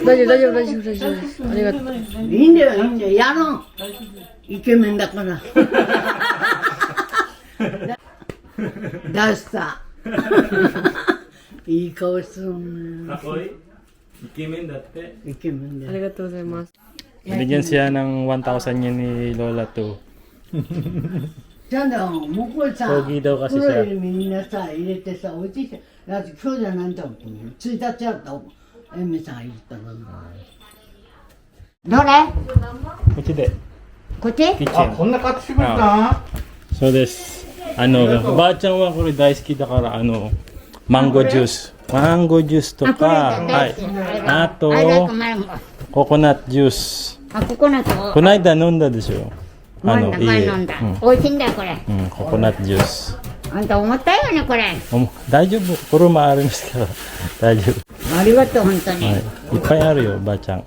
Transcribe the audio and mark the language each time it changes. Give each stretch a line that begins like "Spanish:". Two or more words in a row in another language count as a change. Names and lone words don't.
Japanese: 大丈夫です。ありがとう。いいんだよ、いいんだよ。やろう。イケメンだから。出した。いい顔するね。 Ako iイケメンだってイケメンだよ。ありがとうございます。
Filipino: Binigyan siya ng 1,000 yen ni Lola to
Japanese: じゃあね、もうこれさ、
Filipino: Pogi daw kasi siya.
Japanese: 袋にみんなさ、入れてさ、置いてきて、だって今日じゃないと思っても、1日やったエミさんが言ったの。どれ？こっちでこっち？キッチンこんな買ってきましたそうですおばあちゃんはこれ大好きだからマンゴージュースとあ、これか大好き。あと
English: I like mango。
Japanese: ココナッツジュースあ、ココナッツをこの間飲んだでしょ前飲んだ。美味しいんだよこれ。ココナッツジュースあんた重たいよねこれ。大丈夫これもあるんですから大丈夫ありがとう本当に。はい、いっぱいあるよおばあちゃん